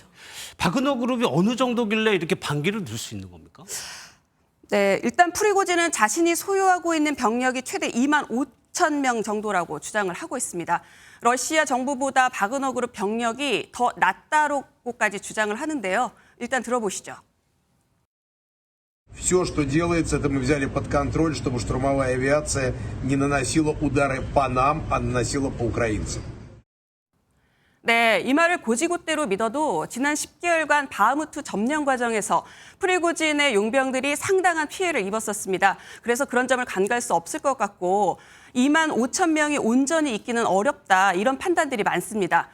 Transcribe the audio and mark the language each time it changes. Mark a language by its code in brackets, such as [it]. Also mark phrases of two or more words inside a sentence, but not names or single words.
[ko] 바그너 그룹이 어느 정도길래 이렇게 반기를 들 수 있는 겁니까? 네, 일단 프리고진은 자신이 소유하고 있는 병력이 최대 2만 5천 명 정도라고 주장을 하고 있습니다. 러시아 정부보다 바그너 그룹 병력이 더 낫다고까지 주장을 하는데요. 일단 들어보시죠. [ru] Все, что делается, это мы взяли под контроль, чтобы штурмовая авиация не наносила удары по нам, а наносила по украинцам. [ko] 네, 이 말을 고지고대로 믿어도 지난 10개월간 바흐무트 점령 과정에서 프리고진의 용병들이 상당한 피해를 입었었습니다. 그래서 그런 점을 간과할 수 없을 것 같고 2만 5천 명이 온전히 있기는 어렵다, 이런 판단들이 많습니다.